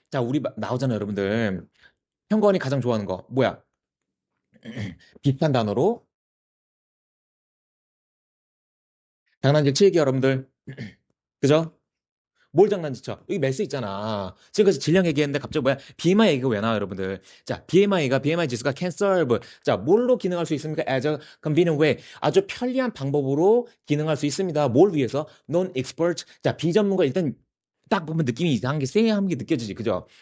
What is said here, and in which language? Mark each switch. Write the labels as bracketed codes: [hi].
[ko] 자, 우리 나오잖아요, 여러분들. 현건이 가장 좋아하는 거 뭐야? 비슷한 단어로 장난질 치기 여러분들. 그죠? 뭘 장난치죠? 여기 매스 있잖아. 지금까지 질량 얘기했는데 갑자기 BMI 얘기가 왜 나와, 여러분들? 자, BMI 지수가 [en] can serve. [ko] 자, 뭘로 기능할 수 있습니까? [en] As a convenient way. [ko] 아주 편리한 방법으로 기능할 수 있습니다. 뭘 위해서? Non-expert. 자, 비전문가 일단 딱 보면 느낌이 이상한 게 쎄한 게 느껴지지. 그죠?